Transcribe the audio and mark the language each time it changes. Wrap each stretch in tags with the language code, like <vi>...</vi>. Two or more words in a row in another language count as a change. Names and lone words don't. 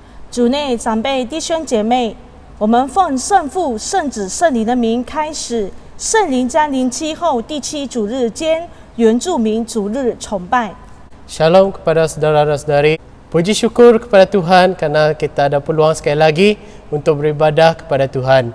<zh>主内长辈弟兄姐妹，我们奉圣父、圣子、圣灵的名开始圣灵降临期后第7主日间原住民主日崇拜。</zh> <id>Shalom kepada saudara-saudari. Puji syukur kepada Tuhan karena kita ada peluang sekali lagi untuk beribadah kepada Tuhan.</id>